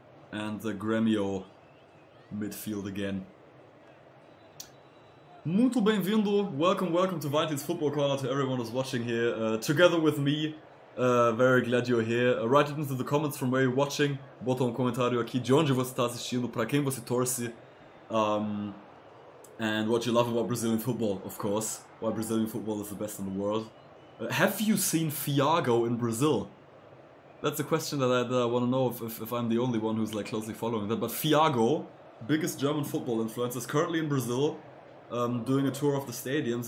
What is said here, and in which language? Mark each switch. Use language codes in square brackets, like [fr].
[en] And the Grêmio midfield again. [pt] Muito bem-vindo, [en] welcome to Valentin's Football Corner, to everyone who's watching here, together with me. Very glad you're here. Write it into the comments from where you're watching. [pt] Bota comentário aqui de onde você está assistindo, para quem você torce. [en] And what you love about Brazilian football, of course. Why Brazilian football is the best in the world. Have you seen Thiago in Brazil? That's a question that I want to know if I'm the only one who's like closely following that. But Thiago, biggest German football influencer, is currently in Brazil, doing a tour of the stadiums.